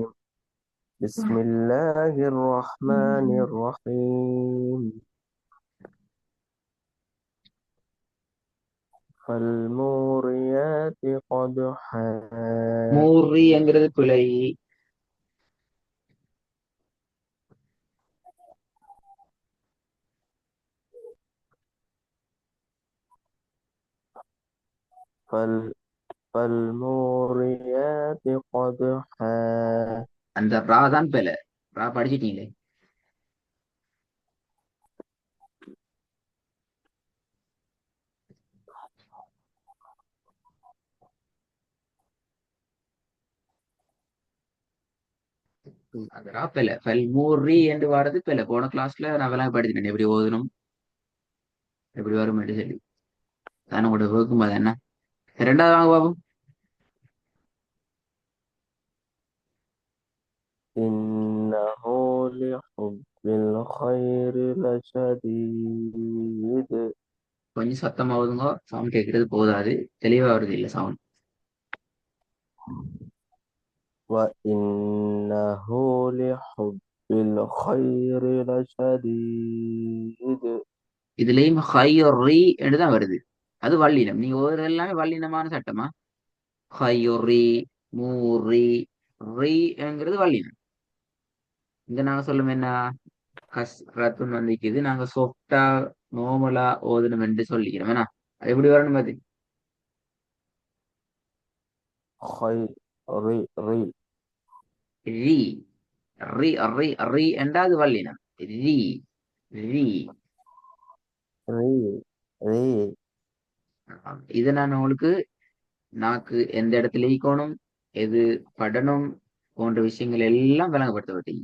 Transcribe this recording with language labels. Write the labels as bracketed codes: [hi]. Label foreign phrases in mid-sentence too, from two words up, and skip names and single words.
[ar] بسم الله الرحمن الرحيم. فالموريات قدحا. [ta] மூர்ரிங்கிறது பிழை. [ar] فال... فالموريات قدحا. [ta] அந்த ரா தான் பிழை. ரா படிச்சிட்டீங்களே. அந்த ரா பிழை. ஃபல் மூர்ரி என்று வர்றது பிழை. போன கிளாஸ்ல நான் எல்லாம் படிச்சிட்டேன், எப்படி ஓதணும், எப்படி வரும் என்று சொல்லி. அதான் உங்களோட வகுக்கும் அது என்ன. ரெண்டாவது வாங்க பாபு. [ar] إنه لحب الخير لشديد. [ta] கொஞ்சம் சத்தமாவதுங்க, சவுண்ட் கேட்கறது போதாது. தெளிவா வருது இல்ல சவுண்ட். وإنه لحب الخير لشديد. இதுலயும் ஹையொர்ரி என்று தான் வருது. அது வல்லினம். நீங்க ஒரு எல்லாமே வல்லினமான சட்டமா. ஹையொர்ரி, மூர்ரி, ரீங்கிறது வல்லினம். இங்க நாங்க சொல்லும் என்ன, கஸ்ரத்துன்னு வந்திக்குது. நாங்க சொஃப்டா நோமலா ஓதணும் என்று சொல்லிக்கிறோம். ஏன்னா அது எப்படி வரணும் பாத்து. [ar] خير. ري ري [ta] ரீ, ரி ரி ரி என்றாது வல்லினம். ரீ, ரீ. [ar] ري ري. [ta] இது நான் உங்களுக்கு நாக்கு எந்த இடத்துல ஈக்கணும், எது படணும் போன்ற விஷயங்கள் எல்லாம் விளங்கப்படுத்தப்பட்டீங்க.